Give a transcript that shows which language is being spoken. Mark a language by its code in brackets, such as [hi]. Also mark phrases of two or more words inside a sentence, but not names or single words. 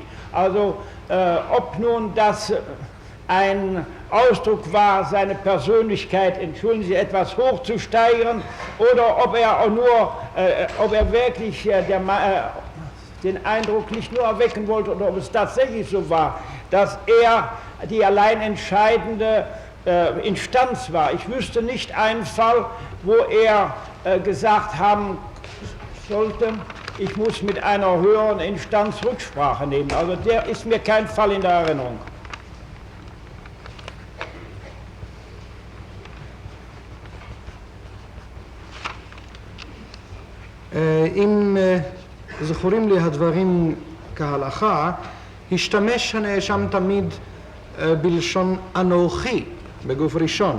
[de] Also ob nun das ein Ausdruck war, seine Persönlichkeit, entschuldigen Sie, etwas hochzusteigern, oder ob er auch nur, ob er wirklich den Eindruck nicht nur erwecken wollte, oder ob es tatsächlich so war, dass er die allein entscheidende Instanz war. Ich wüsste nicht einen Fall, wo er gesagt haben sollte, ich muss mit einer höheren Instanz Rücksprache nehmen. Also der ist mir kein Fall in der Erinnerung. [he] אם זכורים לי הדברים כהלכה, השתמש הנאשם תמיד בלשון אנוכי בגוף ראשון.